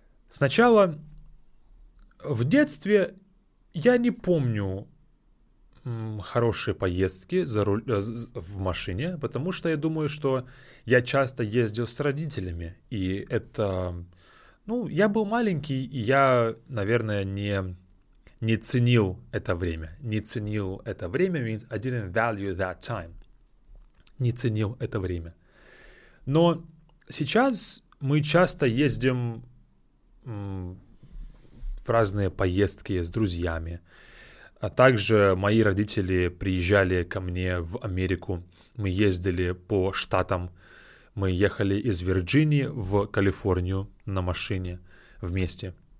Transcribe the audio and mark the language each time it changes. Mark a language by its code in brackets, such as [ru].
[ru] Сначала в детстве я не помню хорошие поездки в машине, потому что я думаю, что я часто ездил с родителями, и это, я был маленький, и я, наверное, не ценил это время. Не ценил это время [en] means I didn't value that time. [ru] Не ценил это время. Но сейчас мы часто ездим в разные поездки с друзьями. А также мои родители приезжали ко мне в Америку. Мы ездили по штатам. Мы ехали из Вирджинии в Калифорнию на машине вместе.